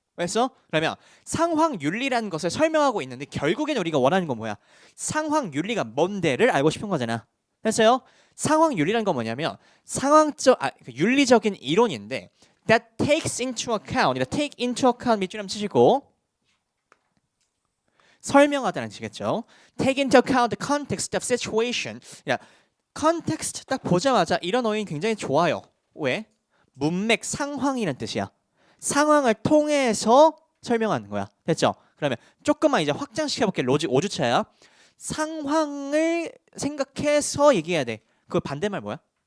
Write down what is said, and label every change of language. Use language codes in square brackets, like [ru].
[ko] 그래서 그러면 상황 윤리라는 것을 설명하고 있는데 결국엔 우리가 원하는 건 뭐야? 상황 윤리가 뭔데를 알고 싶은 거잖아. 됐어요? 상황 윤리라는 건 뭐냐면 윤리적인 이론인데 [en] that takes into account. take into account [ko] 밑줄을 치시고 설명하다는 뜻이겠죠. [en] take into account the context of situation. [ko] context 딱 보자마자 이런 어휘는 굉장히 좋아요. 왜? 문맥 상황이란 뜻이야. 상황을 통해서 설명하는 거야. 됐죠? 그러면 조금만 이제 확장시켜 볼게. 로직 5주차야. 상황을 생각해서 얘기해야 돼. 그 반대말 뭐야?